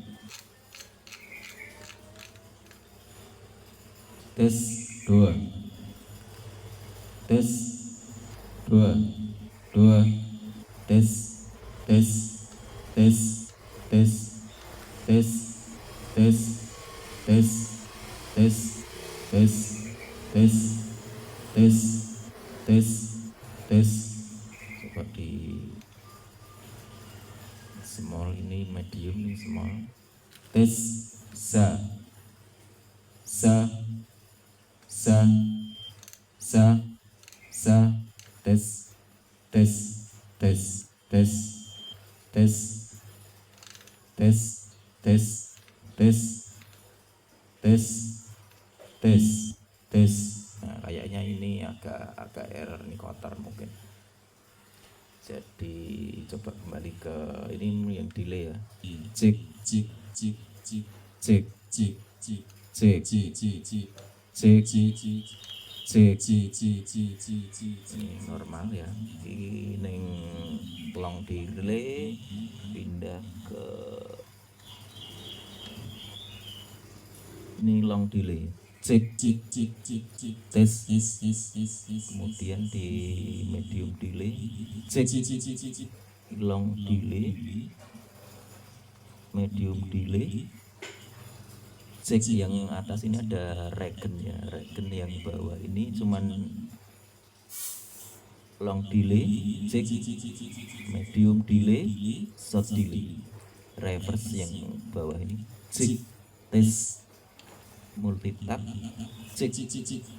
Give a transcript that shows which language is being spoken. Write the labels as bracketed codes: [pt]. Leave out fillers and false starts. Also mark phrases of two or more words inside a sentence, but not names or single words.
[id] tes 2, tes 2, 2, tes tes tes tes tes tes tes tes tes tes tes tes tes. Coba di small, ini medium, ini small. Tes sa sa sa sa sa, tes tes tes tes tes tes tes tes tes tes tes. Nah, kayaknya ini agak error nih, kotor mungkin. Jadi coba kembali ke ini yang delay ya. Cek cek cek cek cek cek cek cek cek cek cek cek cek. Ini normal ya. Ini neng [en] long delay [id] pindah ke ini [en] long delay. [id] Cek cek cek cek cek tes tes tes tes. Kemudian di [en] medium delay [id] cek cek cek cek cek. [en] Long delay, medium delay, [id] cek. Yang atas ini ada regen ya, regen yang bawah ini cuman [en] long delay, [id] cek, [en] medium delay, short delay, [id] reverse yang bawah ini cek, tes, multitap, cek cek.